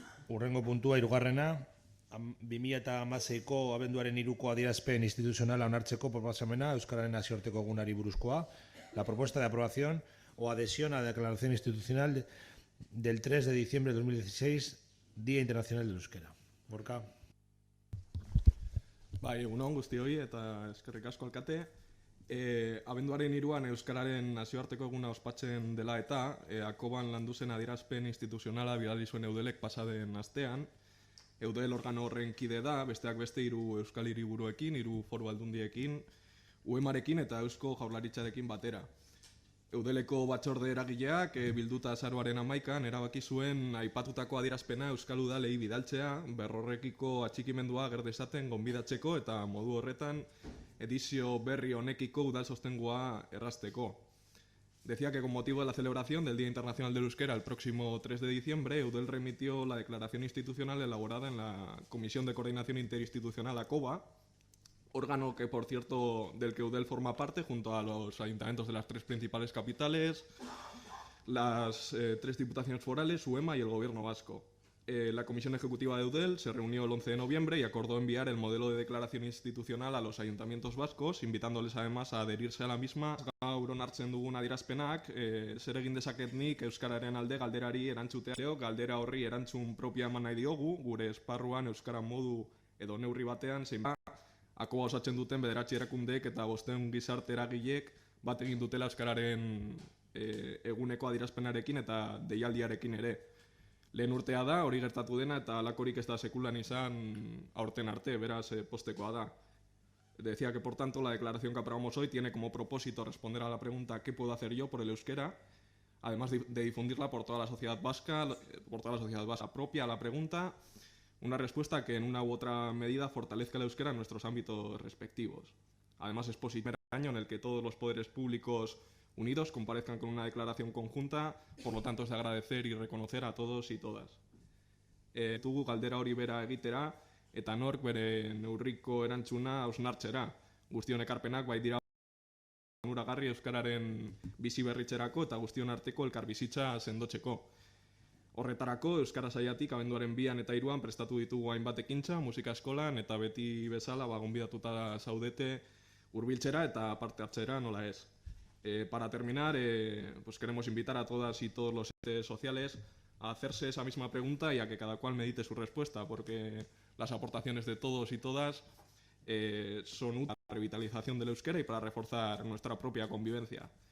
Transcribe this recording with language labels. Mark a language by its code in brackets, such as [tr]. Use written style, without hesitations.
[eu] Hurrengo puntua, hirugarrena, 2016ko abenduaren 3ko adierazpen instituzionala onartzeko proposamena Euskararen nazioarteko egunari buruzkoa. [es] La propuesta de aprobación o adhesión a la declaración institucional del 3 de diciembre de 2016 Día Internacional del Euskera. Gorka? [eu] Bai, egunon guztioi eta eskerrik asko alkate. Abenduaren 3an Euskararen nazioarteko eguna ospatzen dela eta Akoban landu zen adierazpen instituzionala bidali zuen Eudelek pasaden astean. Eudel organo horren kide da, besteak beste 3 Euskal Hiriburuekin, 3 foru aldundiekin, UEMarekin eta Eusko Jaurlaritzarekin batera. Eudeleko batzorde eragileak bilduta azaroaren 11an erabaki zuen aipatutako adierazpena Euskal Udalei bidaltzea, berrorrekiko atxikimendua ager dezaten gonbidatzeko eta modu horretan edizio berri honekiko udal sostengua errazteko. [es] Decía que con motivo de la celebración del Día Internacional del Euskera el próximo 3 de diciembre, Eudel remitió la declaración institucional elaborada en la Comisión de Coordinación Interinstitucional ACOBA, órgano que, por cierto, del que Eudel forma parte, junto a los ayuntamientos de las 3 principales capitales, las 3 diputaciones forales, UEMA y el Gobierno vasco. La Comisión Ejecutiva de Eudel se reunió el 11 de noviembre y acordó enviar el modelo de declaración institucional a los ayuntamientos vascos, invitándoles además a adherirse a la misma. [eu] Gaur onartzen dugun adierazpenak, zer egin dezaket Euskararen alde galderari erantzutea. Galdera horri erantzun propia eman nahi diogu, gure esparruan Euskara modu edo neurri batean, zein Akoba osatzen duten 9 erakundeek eta 500 gizarte eragilek bat egin dutela Euskararen eguneko adierazpenarekin eta deialdiarekin ere. Lehen urtea da, hori gertatu dena eta halakorik ez da sekulan izan aurten arte, beraz postekoa da. [es] Decía que por tanto la declaración que aprobamos hoy tiene como propósito responder a la pregunta ¿qué puedo hacer yo por el euskera? Además de difundirla por toda la sociedad vasca, propia a la pregunta, una respuesta que en una u otra medida fortalezca el euskera en nuestros ámbitos respectivos. Además es positivo el año en el que todos los poderes públicos unidos comparezcan con una declaración conjunta, por lo tanto es de agradecer y reconocer a todos y todas. [eu] Tugu galdera hori bera egitera, eta nork bere neurriko erantzuna hausnartzera. Guztion ekarpenak bai dira onuragarri euskararen bizi berritzerako eta guztion arteko elkarbizitza sendotzeko. Horretarako, Euskara Saiatik abenduaren 2an eta 3an prestatu ditugu hainbat ekintza, musika eskolan eta beti bezala gonbidatuta zaudete hurbiltzera eta parte hartzera nola ez. [es] Para terminar, pues queremos invitar a todas y todos los entes sociales a hacerse esa misma pregunta y a que cada cual medite su respuesta, porque las aportaciones de todos y todas son útiles para la revitalización del euskera y para reforzar nuestra propia convivencia.